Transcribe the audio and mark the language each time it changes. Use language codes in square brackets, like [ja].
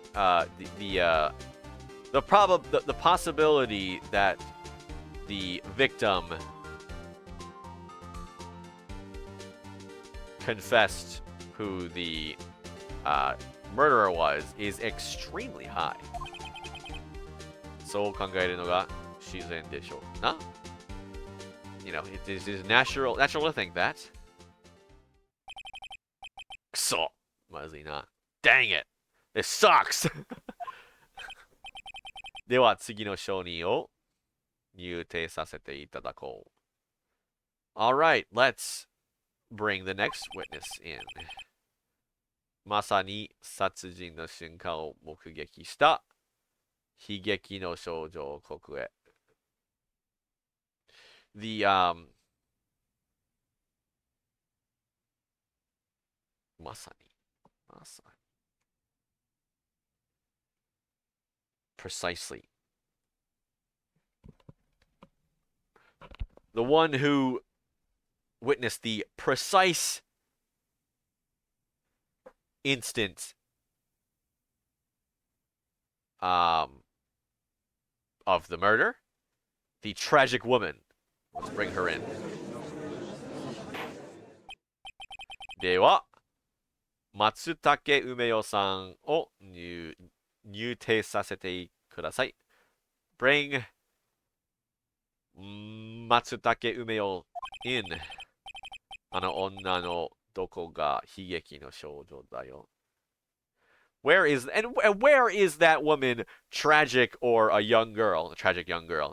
[en] The possibility that the victim confessed who the murderer was is extremely high. [ja] そう考えるのが自然でしょうな。 [en] it is natural to think that. [ja] くそ、まずいな。 [en] Dang it! This sucks! [ja] では次の証人を入廷させていただこう。 [en] Alright, let's bring the next witness in. [ja] まさに殺人の瞬間を目撃した悲劇の症状国へ。まさに。 [en] Precisely. The one who witnessed the precise instant of the murder, the tragic woman. Let's bring her in. [ja] では、松竹梅代さんを入廷させてください。 [en] Bring 松竹梅代 in. [ja] あの女のどこが悲劇の少女だよ。 [en] Where is that woman tragic or a young girl? A tragic young girl.